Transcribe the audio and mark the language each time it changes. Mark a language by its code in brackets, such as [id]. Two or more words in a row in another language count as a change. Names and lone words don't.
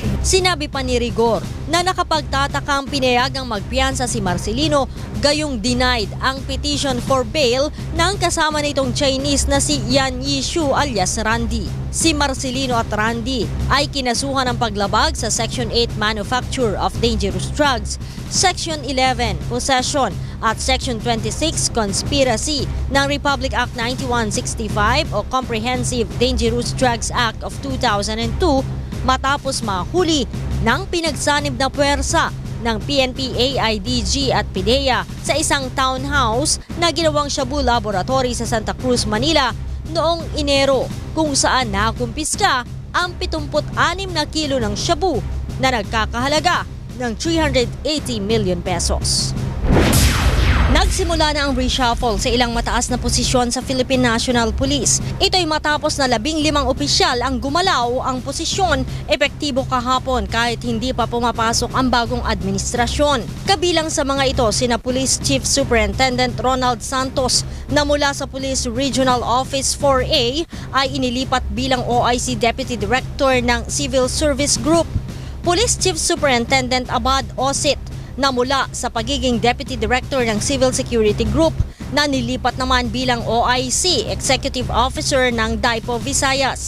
[tl] Sinabi pa ni Rigor na nakapagtatakang pinayagang magpiyansa si Marcelino, gayong denied ang [en] petition for bail [tl] ng kasama nitong Chinese na si Yan Yishu alias Randy. Si Marcelino at Randy ay kinasuhan ng paglabag sa Section 8 Manufacture of Dangerous Drugs, Section 11 Possession at Section 26 Conspiracy ng Republic Act 9165 o Comprehensive Dangerous Drugs Act of 2002 matapos mahuli ng pinagsanib na puwersa ng PNP AIDG at PIDEA sa isang townhouse na ginawang Shabu Laboratory sa Santa Cruz, Manila noong Enero, kung saan nakumpiska ang 76 na kilo ng shabu na nagkakahalaga ng 380 [en] million pesos. [tl] Nagsimula na ang reshuffle sa ilang mataas na posisyon sa Philippine National Police. Ito'y matapos na 15 opisyal ang gumalaw ang posisyon epektibo kahapon kahit hindi pa pumapasok ang bagong administrasyon. Kabilang sa mga ito sina Police Chief Superintendent Ronald Santos na mula sa Police Regional Office 4A ay inilipat bilang OIC Deputy Director ng Civil Service Group. Police Chief Superintendent Abad Osit na mula sa pagiging Deputy Director ng Civil Security Group na nilipat naman bilang OIC Executive Officer ng DIPO Visayas.